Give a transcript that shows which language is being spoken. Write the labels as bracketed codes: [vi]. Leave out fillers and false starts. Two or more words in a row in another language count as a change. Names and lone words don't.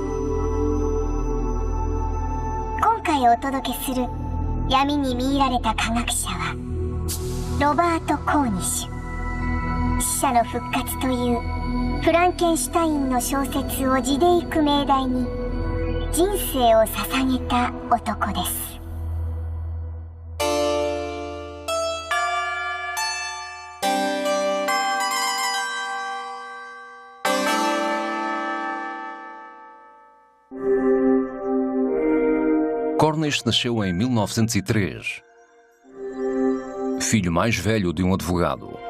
[ja] 今回お届けする闇に魅入られた科学者はロバート・コーニッシュ。死者の復活というフランケンシュタインの小説を地でいく命題に人生を捧げた男です。 [pt] Cornish nasceu em 1903, filho mais velho de um advogado.